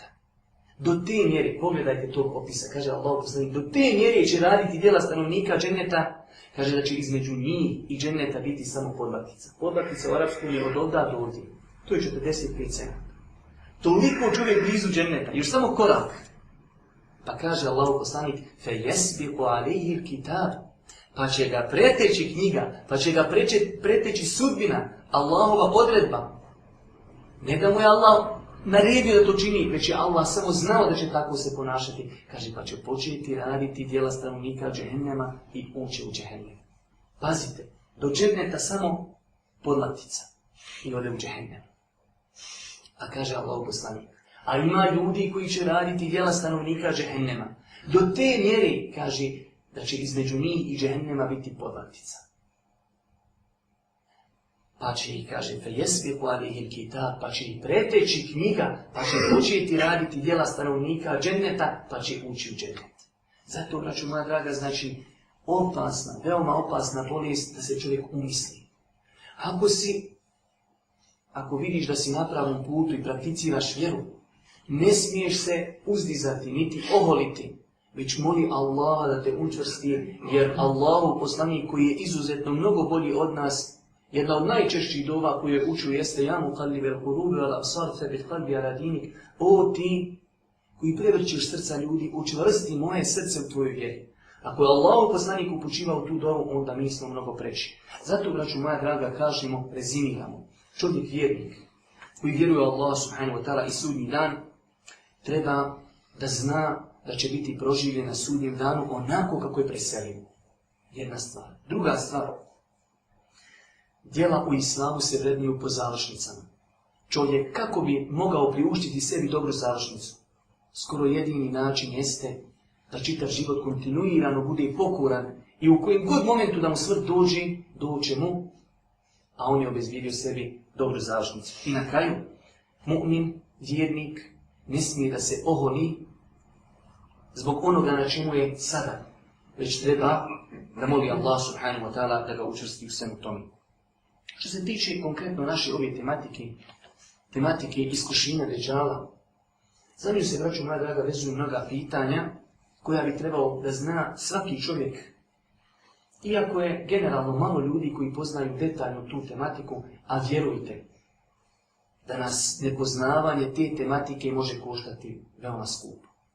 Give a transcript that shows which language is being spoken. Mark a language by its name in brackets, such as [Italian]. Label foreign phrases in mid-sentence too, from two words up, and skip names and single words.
[Bosnian] Do te mjere, pogledajte tog opisa, kaže Allahu poslanik, do te mjere će raditi djela stanovnika dženneta, kaže da će između njih i dženneta biti samo podlaktica. Podlaktica u arapskom je od ovda do ovdje. To je 45 cena. Toliko čovjek blizu dženneta, još samo korak. Pa kaže Allahu poslanik, [Arabic] فَيَسْبِقُ عَلَيْهِ الْكِتَابِ, [Bosnian] pa će ga preteći knjiga, pa će ga preteći sudbina, Allahova odredba. Ne da mu je Allah naredio da to čini, već je Allah samo znao da će tako se ponašati. Kaže, pa će početi raditi djela stanovnika džehennema i ući u džehennem. Pazite, do dženneta samo podlaktica i ode u džehennem. A kaže Allah poslanik, a ima ljudi koji će raditi djela stanovnika džehennema. Do te mjere, kaže, da će između njih i džehennema biti podlaktica. Pa će ih, kaže, [Arabic] فَيَسْبِقُ عَلَيْهِ الْكِتَابِ, [Bosnian] pa će ih preteći knjiga, pa će početi raditi djela stanovnika dženneta, pa će ući u džennet. Zato, braćo moja draga, znači opasna, veoma opasna bolest da se čovjek umisli. Ako vidiš da si na pravom putu i prakticiraš vjeru, ne smiješ se uzdizati, niti oholiti, već moli Allaha da te učvrsti, jer Allahu poslanik koji je izuzetno mnogo bolji od nas, jedna od najčešćih dova koju je učio jeste [Arabic] يا مقلب القلوب والأبصار ثبت قلبي على دينك. [Bosnian] O ti koji prevrćeš srca ljudi, učvrsti moje srce u tvojoj vjeri. Ako je Allahu poslanik upućivao tu dovu, onda mi smo mnogo preći. Zato, braću moja draga, kažemo, rezimiramo. Čovjek vjernik koji vjeruje Allah [Arabic] سبحانه وتعالى [Bosnian] i sudnji dan, treba da zna da će biti proživljen na sudnjem danu onako kako je preselio. Jedna stvar. Druga stvar. Djela u islamu se vrednuju po završnicama. Čovjek kako bi mogao priuštiti sebi dobru završnicu? Skoro jedini način jeste da čitav život kontinuirano bude pokoran i u kojem god momentu da mu smrt doće mu, a on je obezbijedio sebi dobru završnicu. I na kraju, mu'min, vjernik, ne smije da se oholi zbog onoga na čemu je sada, već treba da moli Allah [Arabic] سبحانه وتعالى [Bosnian] da ga učvrsti u svemu tome. Što se tiče konkretno naše ove tematike iskušenja Dejjala, za nju se, braćo moja draga, vezuju mnoga pitanja koja bi trebao da zna svaki čovjek. Iako je generalno malo ljudi koji poznaju detaljno tu tematiku, a vjerujte da nas nepoznavanje te tematike može koštati veoma skupo.